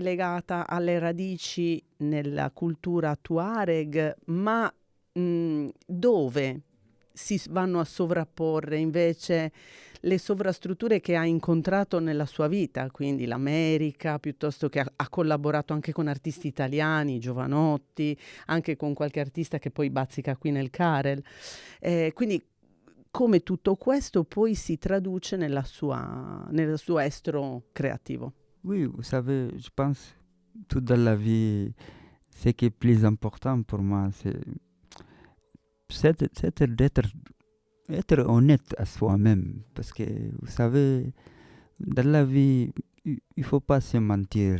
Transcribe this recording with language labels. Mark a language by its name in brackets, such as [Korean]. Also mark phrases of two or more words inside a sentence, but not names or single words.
[Italian] legata alle radici nella cultura Tuareg, ma dove si vanno a sovrapporre invece le sovrastrutture che ha incontrato nella sua vita, quindi l'America, piuttosto che ha collaborato anche con artisti italiani, Giovanotti, anche con qualche artista che poi bazzica qui nel Carel. Quindi come tutto questo poi si traduce nel suo estro creativo. [French] Oui, vous savez, je pense tout dans la vie, ce qui est plus important pour moi, c'est d'être honnête à soi-même. Parce que, vous savez, dans la vie, il ne faut pas se mentir.